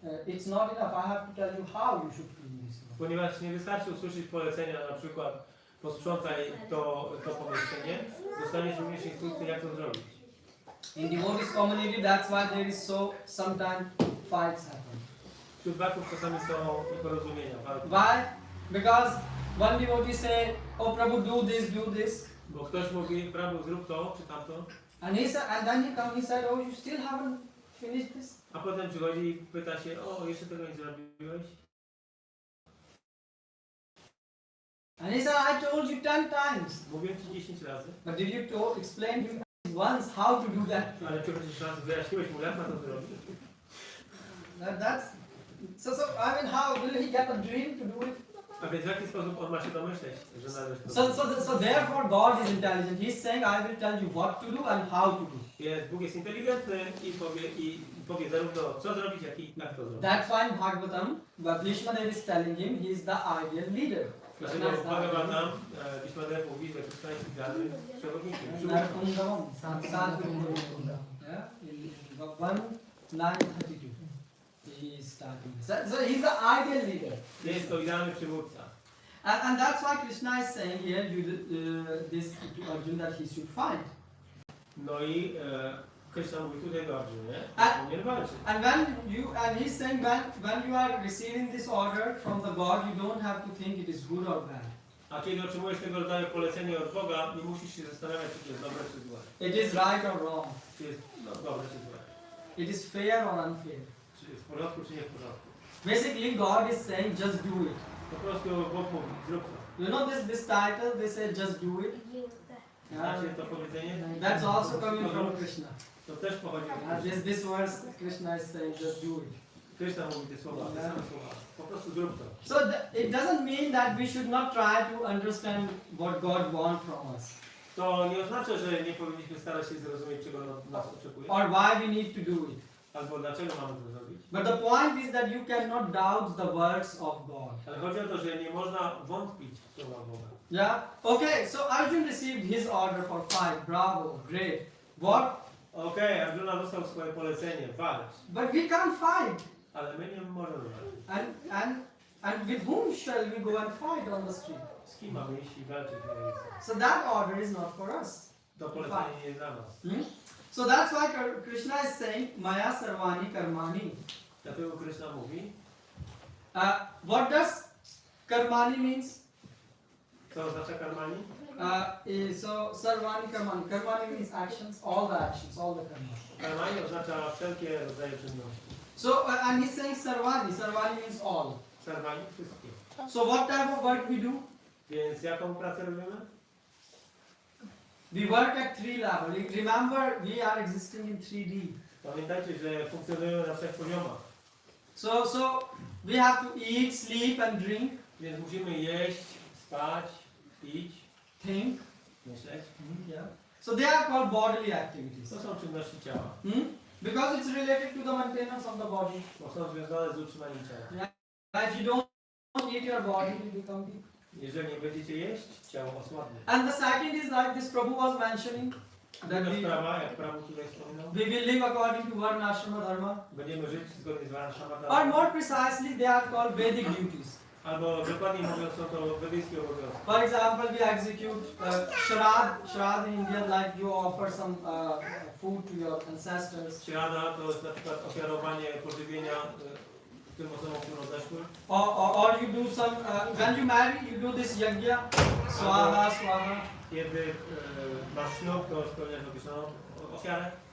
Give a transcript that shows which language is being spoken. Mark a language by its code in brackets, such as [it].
[en] It's not enough, I have to tell you how you should clean this room. [pl] Ponieważ nie wystarczy usłyszeć polecenia, na przykład posprzątaj to pomieszczenie, dostaniesz również instrukcję, jak to zrobić. [en] In devotees community, that's why there is sometimes fights happen. [pl] Wśród baków czasami są nieporozumienia, walki. [en] Why? Because one devotee say, oh Prabhu, do this. [pl] Bo ktoś mówi, Prabhu, zrób to, czy tamto. [en] And then he said, oh, you still haven't finished this? [pl] A potem przychodzi i pyta się, o, jeszcze tego nie zrobiłeś? [en] And he said, I told you 10 times. [pl] Mówiłem ci 10 razy. [en] But did you explain to him once how to do that? [pl] Ale czy chociaż raz wyjaśniłeś mu, jak ma to zrobić? [en] So I mean, how will he get a dream to do it? [pl] A więc w jaki sposób on ma się domyśleć, że należy to [en] So therefore God is intelligent. He's saying, I will tell you what to do and how to do. [pl] Więc Bóg jest inteligentny i powie zarówno co zrobić, jak i jak to zrobić. [en] That's why in Bhagavatam, Bhishmadev is telling him he is the ideal leader. [pl] Dlatego w Bhagavatam Bhishmadev mówi, że Krishna jest idealnym przewodnikiem. [en] Narkundavam, Sanskundam. Yeah, in 1:932. He is starting. So he's the ideal leader. [pl] Jest to idealny przywódca. [en] And that's why Krishna is saying here this to Arjuna that he should fight. [pl] No i Krishna mówi tutaj do Arjuny, A- że powinien walczyć. [en] And he's saying when you are receiving this order from the God, you don't have to think it is good or bad. [pl] A kiedy otrzymujesz tego rodzaju polecenie od Boga, nie musisz się zastanawiać, czy to jest dobre, czy złe. [en] It is right or wrong. [pl] Czy jest dobre, czy złe. [en] It is fair or unfair. [pl] Czy jest w porządku, czy nie w porządku. [en] Basically, God is saying just do it. [pl] Po prostu Bóg mówi, zrób to. [en] You know this title, they say just do it. [pl] Znacie to powiedzenie? [en] That's also coming from Krishna. [pl] To też pochodzi od Krishna. [en] This verse, Krishna is saying just do it. [pl] Krishna mówi te słowa, te same słowa. Po prostu zrób to. [en] So it doesn't mean that we should not try to understand what God wants from us. [pl] To nie oznacza, że nie powinniśmy starać się zrozumieć, czego od nas oczekuje. [en] Or why we need to do it. [pl] Albo dlaczego mamy to zrobić. [en] But the point is that you cannot doubt the words of God. [pl] Ale chodzi o to, że nie można wątpić w słowa Boga. [en] Yeah? Okay, so Arjun received his order for fight. Bravo, great. What? [pl] Okej, Arjuna dostał swoje polecenie, walcz. [en] But we can't fight. [pl] Ale my nie możemy walczyć. [en] And with whom shall we go and fight on the street? [pl] Z kim mamy iść i walczyć na ulicy? [en] So that order is not for us. [pl] To polecenie nie jest dla nas. [en] So that's why Krishna is saying, Maya Sarvani Karmani. [pl] Dlatego Krishna mówi, [en] What does Karmani means? [pl] co oznacza karmani? [en] So Sarvani Karmani. Karmani means actions, all the actions, all the karmas. [pl] Karmani oznacza wszelkie rodzaje czynności. [en] So and he's saying Sarvani. Sarvani means all. [pl] Sarvani wszystkie. [en] So what type of work we do? [pl] Więc jaką pracę robimy? [en] We work at 3 levels. Remember, we are existing in 3D. [pl] Pamiętajcie, że funkcjonujemy na trzech poziomach. [en] So we have to eat, sleep and drink. [pl] Więc musimy jeść, spać, pić, [en] Think. [pl] myśleć. [en] Yeah. So they are called bodily activities. [pl] To są czynności ciała. [en] Because it's related to the maintenance of the body. [pl] Bo są związane z utrzymaniem ciała. [en] If you don't eat your body, it will become weak. [pl] Jeżeli nie będziecie jeść, ciało osłabnie. [en] And the second is like this Prabhu was mentioning. That [pl] Druga sprawa, jak Prabhu tutaj wspominał, [en] we will live according to Varna Ashrama Dharma. [pl] będziemy żyć zgodnie z Varnashama [en] Or [pl] Dharma. [en] more precisely, they are called Vedic duties. [pl] Albo dokładniej mówiąc, są to wedyjskie obowiązki. [en] For example, we execute Shrad in India, like you offer some food to your ancestors. [pl] Śrada to jest na przykład ofiarowanie pożywienia tym osobom, które odeszły. [en] Or you do some, when you marry, you do this yajna, swaha, swaha. [pl] Kiedy masz ślub, to spełniasz określoną ofiarę.